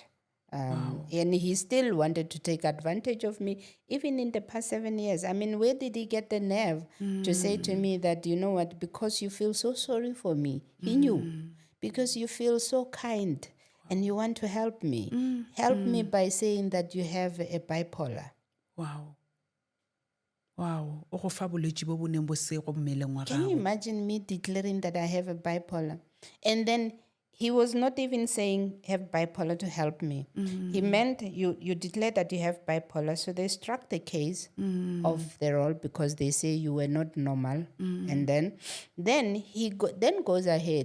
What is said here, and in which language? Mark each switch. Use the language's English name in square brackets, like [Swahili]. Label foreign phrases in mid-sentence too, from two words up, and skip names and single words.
[English] And he still wanted to take advantage of me, even in the past 7 years. I mean, where did he get the nerve to say to me that, you know what, because you feel so sorry for me? He knew. Because you feel so kind and you want to help me. Help me by saying that you have a bipolar. Wow. [Tswana] O go fa bolwetse bo bo neng bo se go mmeleng wa [English] Can you [Tswana] gago. [English] imagine me declaring that I have a bipolar? And then he was not even saying have bipolar to help me. He meant you declared that you have bipolar. So they struck the case of the role because they say you were not normal. And then he then goes ahead.